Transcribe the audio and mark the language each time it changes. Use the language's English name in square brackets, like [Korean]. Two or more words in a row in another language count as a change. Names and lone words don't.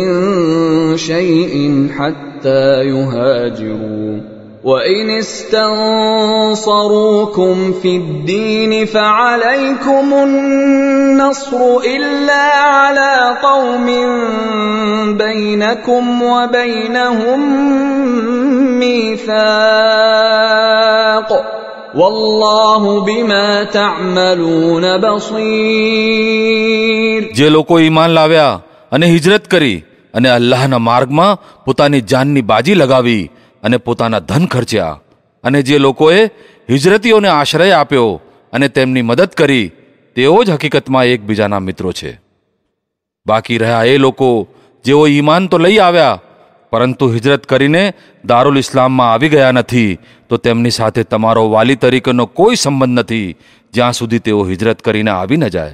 [Arabic] شيء حتى يهاجروا وإن استنصروكم في الدين فعليكم النصر إلا على قوم بينكم وبينهم ميثاق والله بما تعملون بصير. [Gujarati] જે લોકો ઈમાન લાવ્યા અને હિજરત કરી અને અલ્લાહના માર્ગમાં પોતાની જાનની બાજી લગાવી અને પોતાના ધન ખર્ચ્યા, અને જે લોકોએ હિજરતીઓને આશ્રય આપ્યો અને તેમની મદદ કરી તેઓ જ હકીકતમાં એકબીજાના મિત્રો છે. બાકી રહ્યા એ લોકો જેઓ ઈમાન તો લઈ આવ્યા પરંતુ હિજરત કરીને દારુલ ઇસ્લામમાં આવી ગયા નથી, તો તેમની સાથે તમારો વાલી તરીકેનો કોઈ સંબંધ નથી જ્યાં સુધી તેઓ હિજરત કરીને આવી ન જાય.